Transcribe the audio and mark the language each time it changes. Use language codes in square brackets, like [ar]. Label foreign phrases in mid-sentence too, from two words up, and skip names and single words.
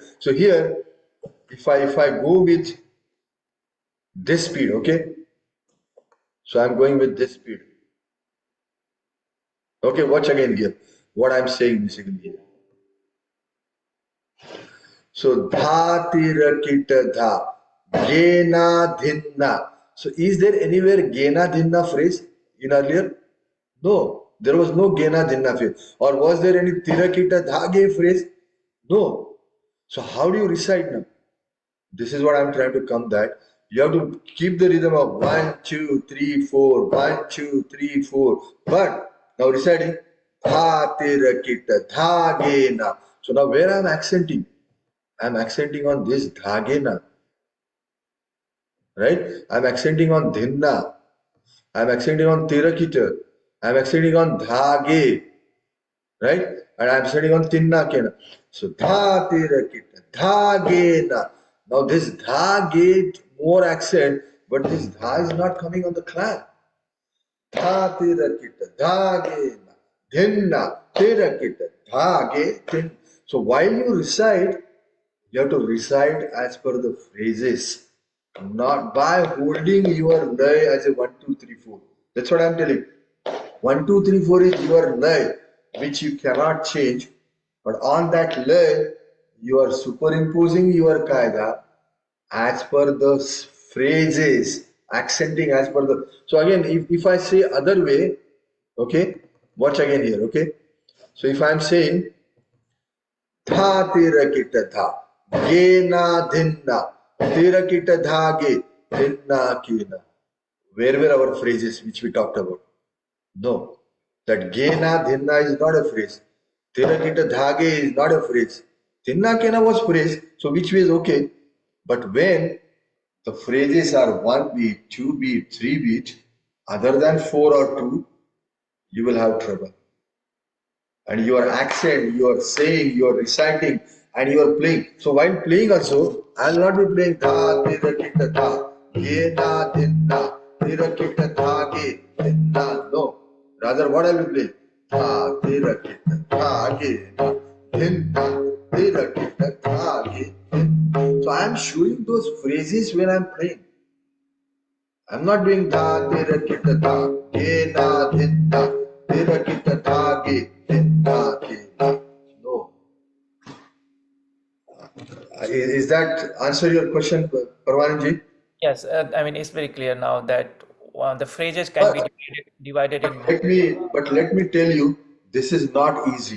[en] So here, if I go with this speed, okay. So I'm going with this speed. Okay, watch again here. What I'm saying basically here. So dha tira kita dha gena dhinna. So is there anywhere gena dhinna phrase in earlier? No, there was no gena dhinna phrase. Or was there any tira kita dha ge phrase? No. So how do you recite now? This is what I'm trying to come that you have to keep the rhythm of 1, 2, 3, 4, 1, 2, 3, 4. But now reciting dha tira kita dha gena. So now where I'm accenting? I'm accenting on this dhagena, right? I'm accenting on dhinna. I'm accenting on tirakita. I'm accenting on dhage, right? And I'm accenting on tinna kena. So dha tirakita, dhagena. Now this dhage more accent, but this dha is not coming on the clap. Dha tirakita, dhagena, dhinna, tirakita, dhage, tin. So while you recite, you have to recite as per the phrases, not by holding your lay as a 1, 2, 3, 4. That's what I'm telling. 1, 2, 3, 4 is your lay, which you cannot change. But on that lay, you are superimposing your kaida as per the phrases, accenting as per the. So again, if I say other way, okay, watch again here, okay. So if I'm saying tha tirakita tha gena dhinna tirakita dhage dhinna kena. Where were our phrases which we talked about? No, that gena dhinna is not a phrase. Tirakita dhage is not a phrase. Dhinna kena was phrase, so which way is okay. But when the phrases are 1 beat, 2 beat, 3 beat, other than 4 or 2, you will have trouble. And your accent, you are saying, you are reciting, and you are playing. So while playing also, I will not be playing tha tira kita tha ge na din na tira kita tha ge din na. No, rather what I will play tha tira kita tha ge na din na tira kita tha ge din. So I am showing those phrases when I am playing. I'm not doing tha tira kita tha ge na din na tira kita tha ge din na ke na. No. Is that answer your question, Parvanji? Yes, I mean it's very clear now that the phrases can be But, divided but in. let me tell you, this is not easy.